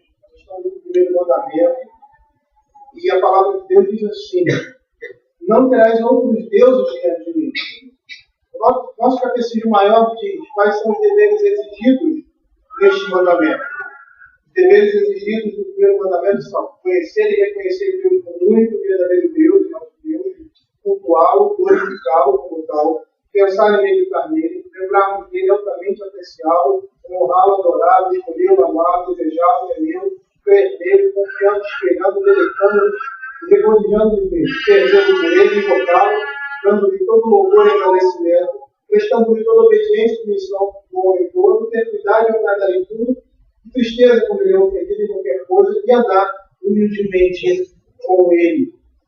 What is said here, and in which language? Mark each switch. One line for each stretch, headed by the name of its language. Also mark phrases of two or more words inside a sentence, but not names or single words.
Portuguese: A questão do primeiro mandamento. E a palavra de Deus diz assim: não terás outros deuses diante de mim. O nosso catecismo maior diz quais são os deveres exigidos neste mandamento. Os deveres exigidos do primeiro mandamento são conhecer e reconhecer Deus como único e verdadeiro Deus, nosso Deus, cultuá-lo, glorificá-lo como tal, pensar em meditar nele, lembrarmos dele altamente apreciá-lo, honrá-lo, adorá-lo, escolhê-lo, amá-lo, desejá-lo, temê-lo, crer nele, confiando, esperando, deleitando, regozijando nele, perdendo por ele, invocá-lo, dando-lhe todo louvor e agradecimento, prestando-lhe toda obediência e submissão do homem todo, ter cuidado e agradar em tudo, e tristeza quando ele é ofendido em qualquer coisa, e andar humildemente com ele.